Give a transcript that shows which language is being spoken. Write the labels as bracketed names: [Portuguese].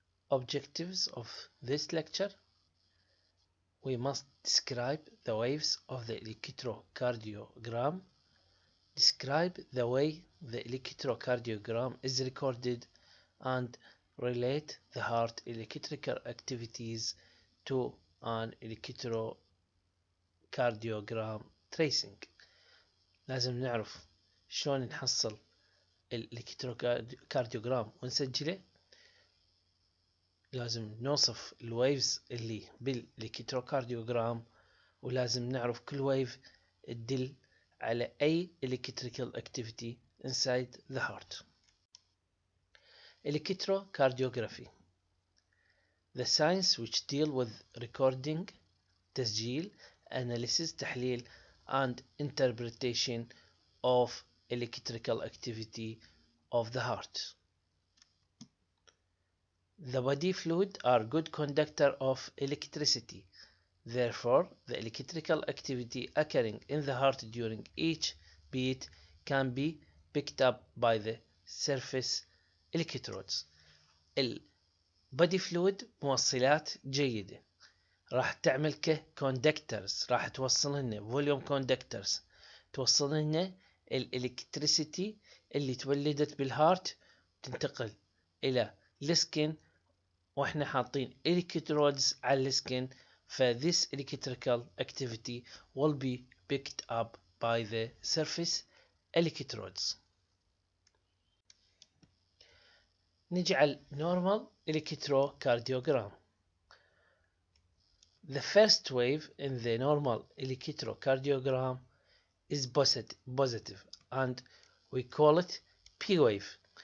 [English] Objectives of this lecture: we must describe the waves of the electrocardiogram, describe the way the electrocardiogram is recorded, and relate the heart electrical activities to an electrocardiogram tracing. [Arabic] لازم نعرف شلون نحصل الالكتروكارديوجرام ونسجله. لازم نوصف الويفز اللي بالالكتروكارديوجرام، ولازم نعرف كل ويف تدل على أي [English] electrical activity inside the heart. Electrocardiography: the science which deal with recording, تسجيل, analysis, تحليل, and interpretation of electrical activity of the heart. The body fluid are good conductor of electricity. Therefore, the electrical activity occurring in the heart during each beat can be picked up by the surface electrodes. [Arabic] البادي فلويد موصلات جيدة، راح تعمل ككوندكترز، راح توصل لنا فوليوم كوندكترز، توصل لنا الالكتريسيتي اللي تولدت بالهارت تنتقل الى السكن، واحنا حاطين electrodes على السكن. [English] فthis electrical activity will be picked up by the surface electrodes. [Arabic] نجي على normal electrocardiogram. [English] The first wave in the normal electrocardiogram is positive and we call it P wave.